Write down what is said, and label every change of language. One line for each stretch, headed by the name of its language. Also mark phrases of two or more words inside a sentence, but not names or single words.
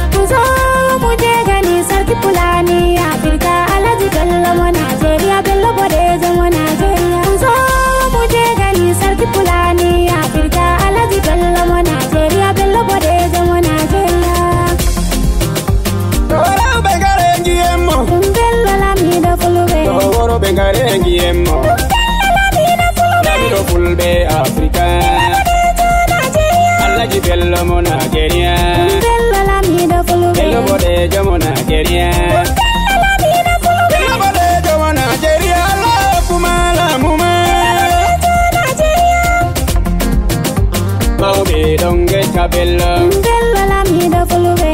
Hausa: Zo mu je gani sarki Fulani, Afirka, Alhaji Bello mo Najeriya, Bello Bodejo mo Najeriya. Zo mu je gani sarki Fulani, Afirka, Alhaji Bello mo Najeriya, Bello Bodejo mo Najeriya.
Fula: Woro be ngare ngiye mo. Bello Lamido Fulbe. Woro be ngare ngiye mo. Bello Lamido Fulbe. Lamido Fulbe Afrika. Bello Bodejo Najeriya. Alhaji Bello mo Nigeria. Bello Lamido Fulbe. Bello Bodejo mo Nigeria. Bello Lamido Fulbe. Bello Bodejo mo Nigeria. Allah kumala muma. Bello Bodejo Nigeria. Mawɓe ɗon gecca Bello. Bello Lamido Fulbe.